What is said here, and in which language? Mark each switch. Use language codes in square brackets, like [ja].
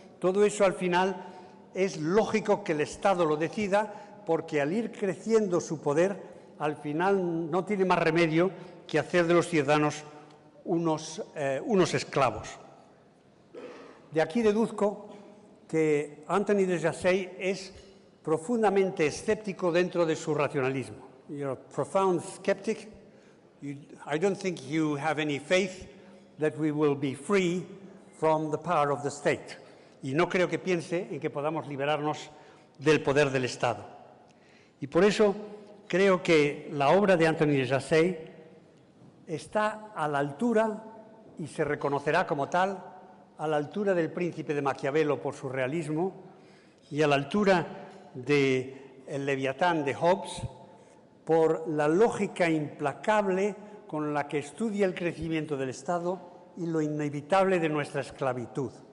[es] Todo eso al final es lógico que el Estado lo decida, porque al ir creciendo su poder, al final no tiene más remedio que hacer de los ciudadanos unos esclavos. De aquí deduzco que Anthony de Jazay es profundamente escéptico dentro de su racionalismo. [en] You're a profound skeptic. I don't think you have any faith that we will be free from the power of the state. [es] Y no creo que piense en que podamos liberarnos del poder del Estado. Y por eso creo que la obra de Anthony de Jazay está a la altura, y se reconocerá como tal, a la altura del Príncipe de Maquiavelo por su realismo y a la altura de El Leviatán de Hobbes por la lógica implacable con la que estudia el crecimiento del Estado y lo inevitable de nuestra esclavitud.